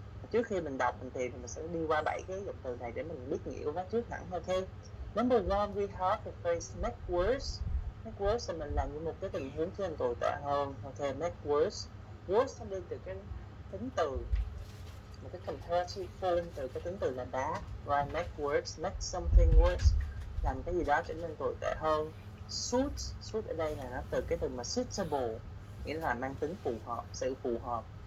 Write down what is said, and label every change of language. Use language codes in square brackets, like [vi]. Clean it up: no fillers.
[vi] Trước khi mình đọc mình tìm thì mình sẽ đi qua 7 cái động từ này để mình biết nghĩa của nó trước hẳn. Ok. [en] Number 1, we have the phrase make worse. [vi] Make worse là mình làm như một cái tình huống cho nên tồi tệ hơn. Ok, make worse. Worse nó đi từ cái tính từ, một cái comparative form từ cái tính từ là bad. [en] Right, make worse, make something worse, [vi] làm cái gì đó trở nên tồi tệ hơn. Suit ở đây là nó từ cái từ mà suitable, nghĩa là mang tính phù hợp, sự phù hợp.